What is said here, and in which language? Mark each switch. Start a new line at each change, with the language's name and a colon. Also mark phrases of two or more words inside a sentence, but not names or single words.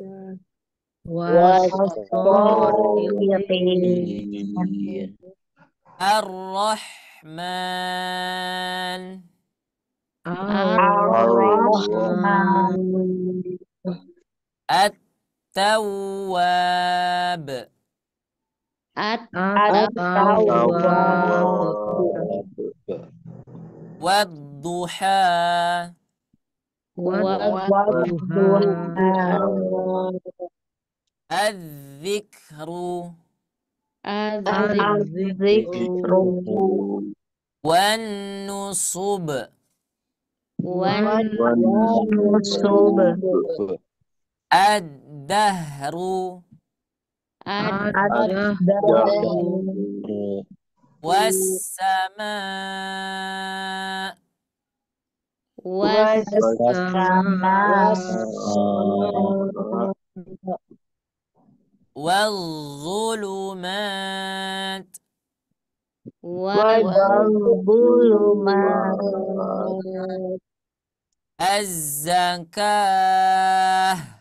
Arabic: Ar-Rahman. At-Tawwab. Wad-duha. Az-zikru. Wan-nusub. wan والنصب ad-dahru ad الدهر was-sama was والسماء wal-zulumat wal والظلمات az-zakah